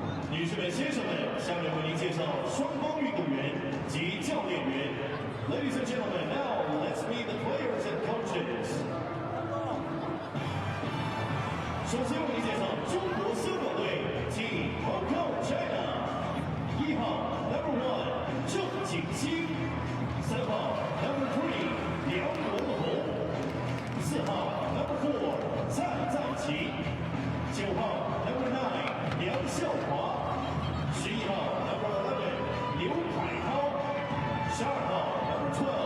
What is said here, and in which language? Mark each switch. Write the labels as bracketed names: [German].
[Chinese] 女士们、先生们，下面为您介绍双方运动员及教练员。 [English] Ladies and gentlemen, now let's meet the players and coaches. [Chinese] 首先为您介绍中国香港队 Team Hong Kong China。 1号 Number 1郑景熙，3号 Number 3梁文宏，4号 Number 4蔡在奇，9号 Number 9梁孝华，11号 Number 11刘凯涛，12号 Number 12